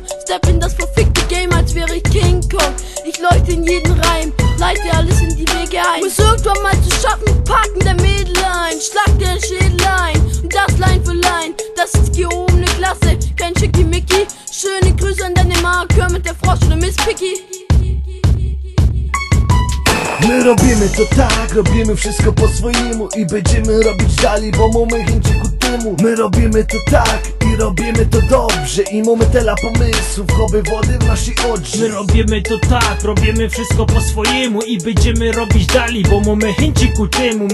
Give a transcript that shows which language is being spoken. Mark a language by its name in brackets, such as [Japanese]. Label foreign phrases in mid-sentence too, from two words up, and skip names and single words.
[English] Step in [German] das verfickte Game, als wäre ich King Kong. Ich leuchte in jeden Reim, leite alles in die Wege ein. Muss irgendwann mal zu schaffen, packen der Mädel ein. Schlag dir den Schädel ein, und das Line für Line. Das ist gehobene Klasse, kein Schickimicki. Schöne Grüße an deine Marke mit der Frosch oder Miss Picky. [Polish] My robimy to tak, robimy wszystko po swojemu i będziemy robić dalej, bo mamy chęci ku temu. My robimy to tak i robimy to dobrze i mamy tyle pomysłów, oby wody w naszej odrze. My robimy to tak, robimy wszystko po swojemu i będziemy robić dalej, bo mamy chęci ku temu.